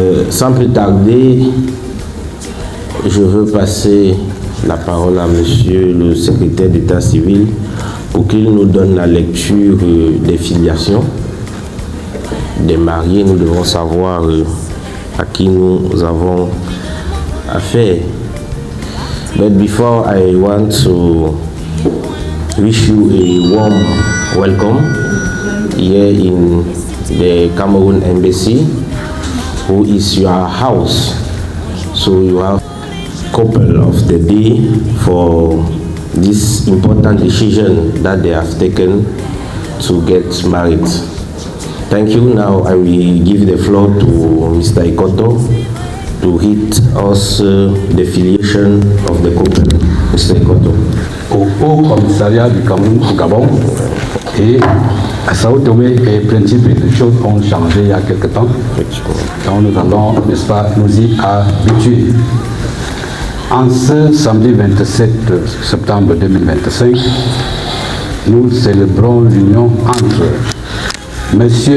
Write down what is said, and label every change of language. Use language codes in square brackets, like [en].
[fr] Sans plus tarder, je veux passer la parole à monsieur le secrétaire d'État civil pour qu'il nous donne la lecture des filiations des mariés. Nous devons savoir à qui nous avons affaire. [en] But before, I want to wish you a warm welcome here in the Cameroon Embassy, who is your house. So you have couple of the day for this important decision that they have taken to get married. Thank you. Now I will give the floor to Mr. Ikoto to hit us the filiation of the couple. Mr. Ikoto. [fr] Au Haut Commissariat du Cameroun au Gabon et à Sao Tomé et Principe, les choses ont changé il y a quelque temps. Donc nous allons, n'est-ce pas, nous y habituer. En ce samedi 27 septembre 2025, nous célébrons l'union entre M.